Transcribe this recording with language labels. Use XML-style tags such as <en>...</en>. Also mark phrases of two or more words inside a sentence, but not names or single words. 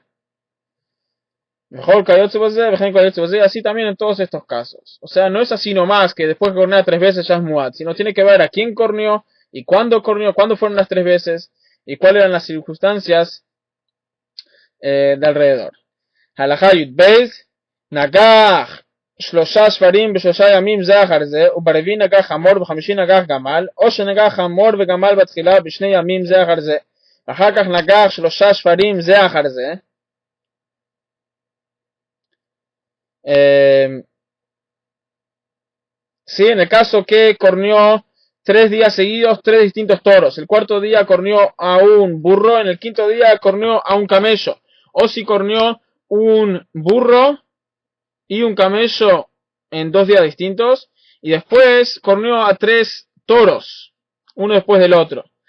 <es>Mejor así también en todos estos casos. O sea, no es así nomás que después que cornea 3 veces ya es muad, sino tiene que ver a quién corneó y cuándo fueron las 3 veces y cuáles eran las circunstancias de alrededor.</es> <he>הלכה יוד בית נגח 3 שפרים ב3 ימים זה אחר זה וברביעי נגח חמור ב5 נגח גמל או שנגח חמור וגמל בתחילה ב2 ימים זה אחר זה אחר כך נגח 3 שפרים זה אחר זה.</he> <es>Sí, en el caso que corneó 3 días seguidos 3 distintos toros, el cuarto día corneó a un burro, en el quinto día corneó a un camello, o si corneó un burro y un camello en 2 días distintos y después corneó a 3 toros, uno después del otro.</es>